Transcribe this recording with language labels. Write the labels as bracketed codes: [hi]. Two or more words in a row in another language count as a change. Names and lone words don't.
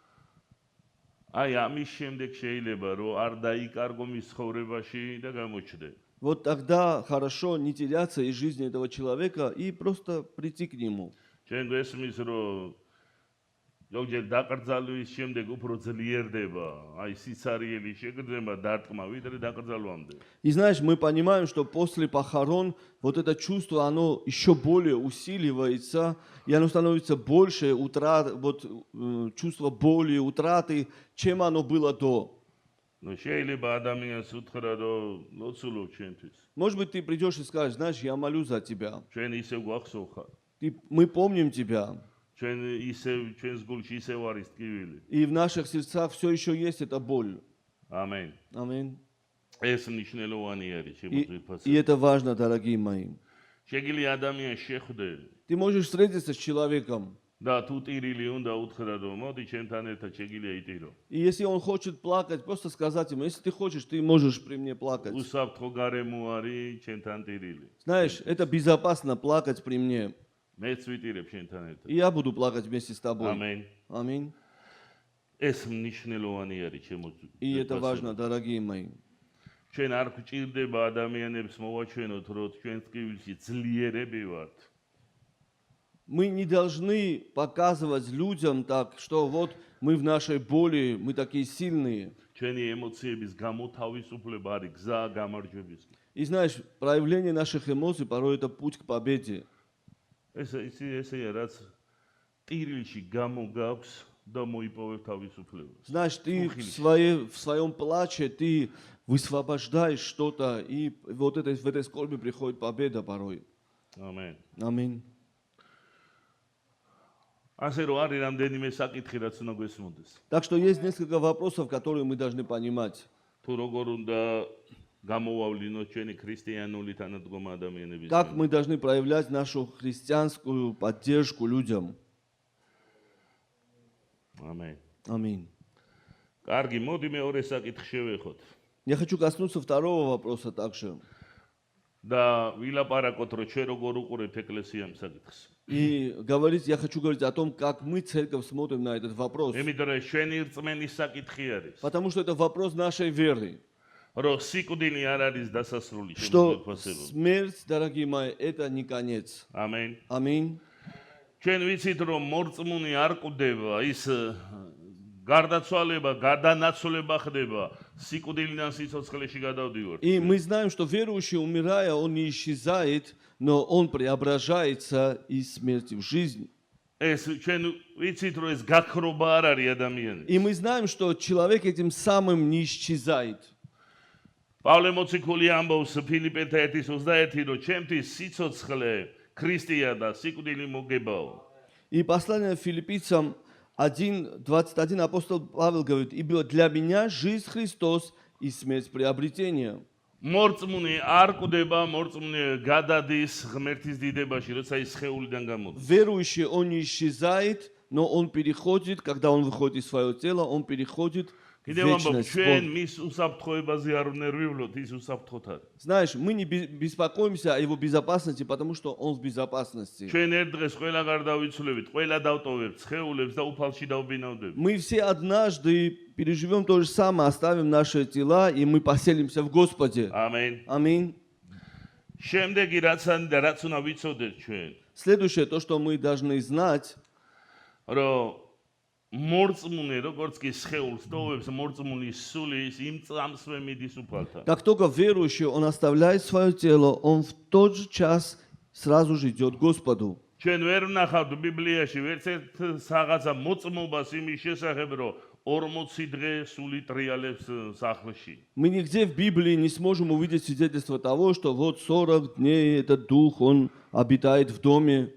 [ka] აი ამის შემდეგ შეიძლება რომ არ დაიკარგო მის ცხოვრებაში და გამოჩნდე. [ru] вот тогда хорошо не теряться из жизни этого человека и просто прийти к нему. [ka] ჩვენ გვესმის რომ ზოგჯერ დაკრძალვის შემდეგ უფრო ძლიერდება, აი სიცარიელი შეგრძნება დარტყმა ვიდრე დაკრძალვამდე. [ru] И знаешь, мы понимаем, что после похорон вот это чувство, оно еще более усиливается, и оно становится больше, чувство боли, утраты, чем оно было до. [ka] ნუ შეიძლება ადამიანს უთხრა რომ ლოცულობ ჩვენთვის. [ru] Может быть, ты придешь и скажешь, знаешь, я молюсь за тебя. [ka] ჩვენ ისევ გვახსოვხარ. [ru] Мы помним тебя. [ka] ჩვენს გულში ისევ არის ტკივილი. [ru] И в наших сердцах все еще есть эта боль. [ka] ამენ. [ru] Аминь. [ka] ეს ნიშნელოვანი არის ჩემო [ru] И [ka] ძვირფასებო. [ru] это важно, дорогие мои. [ka] შეგიძლია ადამიანს შეხვდე [ru] Ты можешь встретиться с человеком, [ka] და თუ ტირილი უნდა უთხრა რომ მოდი ჩემთან ერთად შეგიძლია იტირო. [ru] и если он хочет плакать, просто сказать ему, если ты хочешь, ты можешь при мне плакать. [ka] უსაფრთხო გარემო არის ჩემთან ტირილი. [ru] Знаешь, это безопасно плакать при мне. [ka] მეც ვიტირებ შენთან ერთად. [ru] И я буду плакать вместе с тобой. [ka] ამენ. [ru] Аминь. [ka] ეს მნიშვნელოვანი არის ჩემო [ru] И это важно, дорогие мои. [ka] ჩვენ არ გვჭირდება ადამიანებს მოვაჩვენოთ რომ ჩვენ ტკივილში ძლიერები ვართ. [ru] Мы не должны показывать людям так, что вот мы в нашей боли, мы такие сильные. [ka] ჩვენი ემოციების გამოთავისუფლება არის გზა გამარჯვებისკენ. [ru] И знаешь, проявление наших эмоций порой это путь к победе. [ka] ესეა რაც ტირილში გამოგაქვს და მოიპოვებ თავისუფლებას. [ru] Знаешь, ты в своем плаче ты высвобождаешь что-то, и в этой скорби приходит победа порой. [ka] ამენ. [ru] Аминь. [ka] ასე რომ არის რამდენიმე საკითხი რაც უნდა გვესმოდეს. [ru] Так что есть несколько вопросов, которые мы должны понимать. [ka] თუ როგორ უნდა გამოვავლინოთ ჩვენი ქრისტიანული თანადგომა ადამიანების. [ru] Как мы должны проявлять нашу христианскую поддержку людям. [ka] ამენ. [ru] Аминь. [ka] კარგი, მოდი მეორე საკითხი შევეხოთ. [ru] Я хочу коснуться второго вопроса также. [ka] და ვილაპარაკოთ რომ ჩვენ როგორ უყურებთ ეკლესიამ საკითხს. [ru] И я хочу говорить о том, как мы, церковь, смотрим на этот вопрос. [ka] იმიტომ რომ ჩვენი რწმენის საკითხი არის. [ru] Потому что это вопрос нашей веры. [ka] რომ სიკვდილი არ არის დასასრული [ru] Что [ka] შემოგვიფასება. [ru] смерть, дорогие мои, это не конец. [ka] ამენ. [ru] Аминь. [ka] ჩვენ ვიცით რომ მორწმუნე არ კვდება, ის გარდაცვალება, გადანაცვლება ხდება სიკვდილიდან სიცოცხლეში გადავდივართ. [ru] И мы знаем, что верующий, умирая, он не исчезает, но он преображается из смерти в жизнь. [ka] ეს ჩვენ ვიცით რომ ეს გაქრობა არ არის ადამიანის. [ru] И мы знаем, что человек этим самым не исчезает. [ka] პავლე მოციქული ამბობს ფილიპეთა 1:21 რომ ჩემთვის სიცოცხლე ქრისტეა და სიკვდილი მოგებაო. [ru] И послание Филиппийцам 1:21 апостол Павел говорит: «Ибо для меня жизнь Христос и смерть приобретение». [ka] მორწმუნე არ კვდება, მორწმუნე გადადის ღმერთის დიდებაში, როცა ის სხეულიდან გამოდის. [ru] Верующий, он не исчезает, но он переходит, когда он выходит из своего тела, он переходит в [ka] კიდევ ამბობ, [ru] вечность. [ka] ჩვენ [ru] Он- [ka] მის უსაფრთხოებაზე არ ნერვივლოთ, ის უსაფრთხოთ არის. [ru] Знаешь, мы не беспокоимся о его безопасности, потому что он в безопасности. [ka] ჩვენ ერთ დღეს ყველა გარდავიცვლებით, ყველა დავტოვებთ სხეულებს და უფალში დავბინავდებით. [ru] Мы все однажды переживем то же самое, оставим наши тела, и мы поселимся в Господе. [ka] ამენ. [ru] Аминь. [ka] შემდეგი რაც უნდა ვიცოდეთ ჩვენ, [ru] Следующее, то, что мы должны знать, [ka] რომ მორწმუნე როგორც კი სხეულს ტოვებს, მორწმუნის სული ის იმ წამსვე მიდის უფალთან. [ru] как только верующий, он оставляет свое тело, он в тот же час сразу же идет к Господу. [ka] ჩვენ ვერ ვნახავთ ბიბლიაში ვერც ერთ რაღაცა მოწმობას იმის შესახებ, რომ 40 დღე სული ტრიალებს სახლში. [ru] Мы нигде в Библии не сможем увидеть свидетельство того, что вот 40 дней этот дух, он обитает в доме.